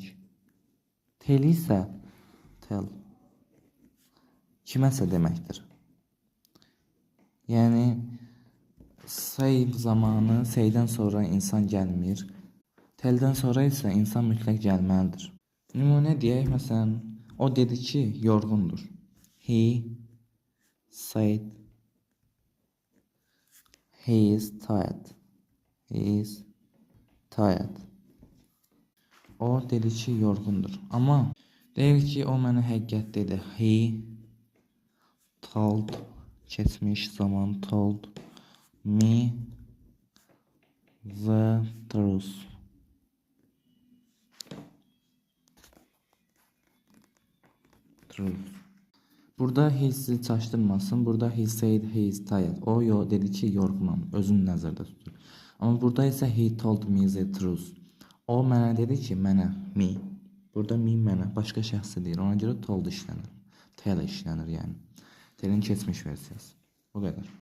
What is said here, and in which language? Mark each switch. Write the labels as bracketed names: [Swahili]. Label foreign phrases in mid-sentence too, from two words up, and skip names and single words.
[Azerbaijani] Tell isə tell kiməsə deməkdir. Yəni say zamanı say'dən sonra insan gəlmir. Tell'dən sonra isə insan mütləq gəlməlidir. Nümunə deyək, məsələn, o dedi ki, yorğundur. [English] He said he is tired. He is tired. [Azerbaijani] O dedi ki, yorğundur. Amma deyir ki, o mənə həqiqət dedi. [English] He told, [Azerbaijani] keçmiş zaman [English] told me the truth. [Azerbaijani] Burada he sizi çaşdırmasın. [English] Burada he said he is tired. [Azerbaijani] O dedi ki, yorğunam. Özünü nəzərdə tutur. Amma burada isə [English] he told me the truth. [Azerbaijani] O mənə dedi ki, mənə, me. Burada me mənə, başqa şəxsə deyir. Ona görə told işlənir. Tell işlənir yəni. Tell'in keçmiş versiyası. Bu qədər.